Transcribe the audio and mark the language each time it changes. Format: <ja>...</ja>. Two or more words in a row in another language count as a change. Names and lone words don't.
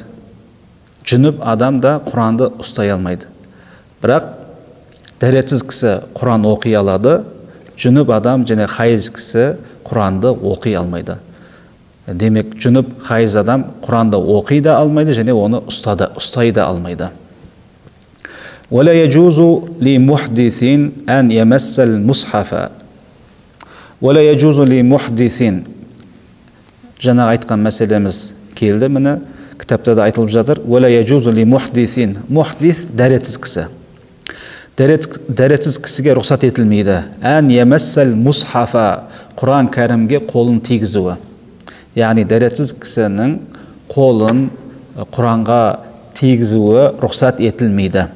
<kk>Жүніп адам да Құранды ұстай алмайды. Бірақ дәретсіз кісі Құран оқи алады, жүніп адам және хайыз кісі Құранды оқи алмайды. Демек, жүніп хайыз адам Құранды оқи да алмайды және оны ұстай да алмайды.</kk> <ar>ولا يجوز لمحدث أن يمس المصحف. ولا يجوز لمحدث.</ar> <kk>Жаңа айтқан мәселеміз келді, міне кітапта да айтылып жатыр.</kk> <ar>ولا يجوز لمحدث.</ar> <kk>Мухдис дәретсіз кісі. Дәретсіз кісіге рұқсат етілмейді.</kk> <ar>أن يمس المصحف,</ar> <kk>Құран кәрімге қолын тигізуі. Яғни дәретсіз кісінің қолын Құранға тигізуі рұқсат етілмейді.</kk>